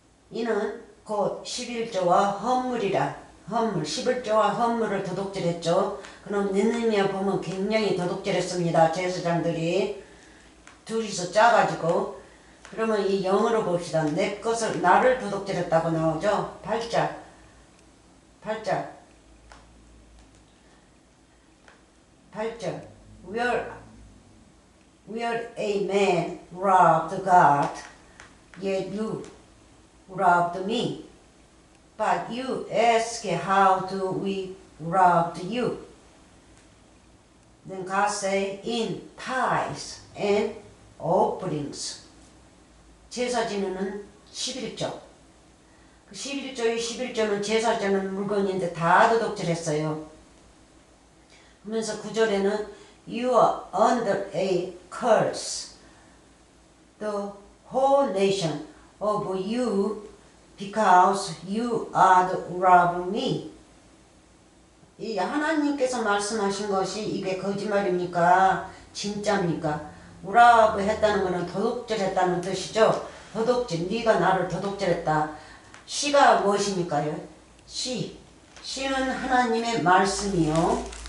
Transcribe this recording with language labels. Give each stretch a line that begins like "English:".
Korean: 이는 곧 11조와 헌물이라. 헌물 11조와 헌물을 도둑질했죠. 그럼 느헤미야 보면 굉장히 도둑질했습니다. 제사장들이 둘이서 짜가지고. 그러면 이 영어로 봅시다. 내 것을 나를 도둑질했다고 나오죠.
English: 8절 where a man robbed God, yet you robbed me. But you ask how do we robbed you? Then God say in tithes and offerings.
Korean: 제사 지내는 11조. 그 11조의 11조는 제사 지내는 물건인데 다 도둑질했어요. 그러면서 9절에는
English: you are under a curse. The whole nation of you because you are robbing me.
Korean: 이 하나님께서 말씀하신 것이 이게 거짓말입니까? 진짜입니까? 우라브 했다는 것은 도둑질했다는 뜻이죠. 도둑질, 네가 나를 도둑질했다. 시가 무엇입니까요? 시는 하나님의 말씀이요.